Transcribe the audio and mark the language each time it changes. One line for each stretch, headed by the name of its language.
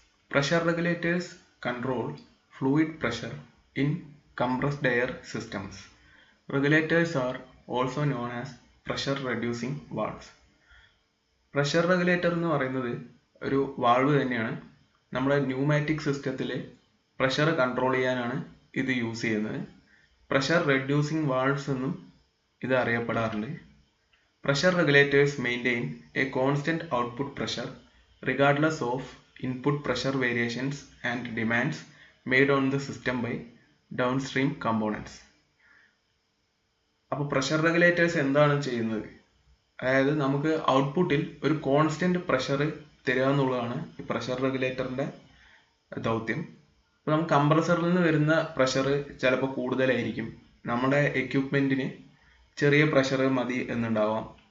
English: Pressure regulators control fluid pressure in compressed air systems. Regulators are also known as pressure reducing valves.
Malayalam: Pressure regulator എന്ന് പറയുന്നത് ഒരു valve തന്നെയാണ്. നമ്മുടെ pneumatic സിസ്റ്റത്തിൽ pressure control ചെയ്യാനാണ് ഇത് യൂസ് ചെയ്യുന്നത്. പ്രഷർ റെഡ്യൂസിങ് വാൾവ്സ് എന്നും ഇത് അറിയപ്പെടാറുണ്ട്.
English: Pressure regulators maintain a constant output pressure regardless of input pressure variations and demands made on the system by downstream components.
Malayalam: അപ്പോൾ പ്രഷർ റെഗുലേറ്റേഴ്സ് എന്താണ് ചെയ്യുന്നത്? അതായത് നമുക്ക് ഔട്ട്പുട്ടിൽ ഒരു കോൺസ്റ്റന്റ് പ്രഷർ തരിക എന്നുള്ളതാണ് ഈ പ്രഷർ റെഗുലേറ്ററിന്റെ ദൗത്യം. അപ്പോൾ നമുക്ക് കംപ്രസറിൽ നിന്ന് വരുന്ന പ്രഷർ ചിലപ്പോൾ കൂടുതലായിരിക്കും, നമ്മുടെ എക്യുപ്മെന്റിന് ചെറിയ പ്രഷർ മതി എന്നുണ്ടാവാം.